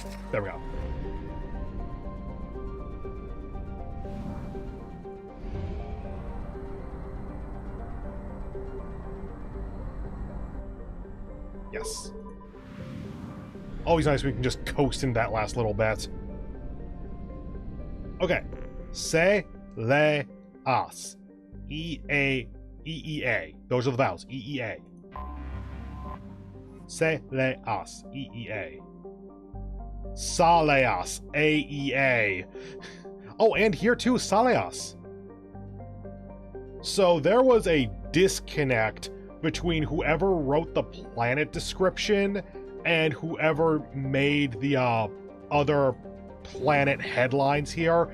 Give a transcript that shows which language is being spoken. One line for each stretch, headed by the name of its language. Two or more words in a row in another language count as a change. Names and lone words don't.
English: There we go. Yes. Always nice we can just coast in that last little bit. Okay. Se, le, as. E-A. Those are the vowels. E-E-A. Se, le, as. E-E-A. Saleas. A-E-A. Oh, and here too, Saleas. So there was a disconnect between whoever wrote the planet description and whoever made the other planet headlines here.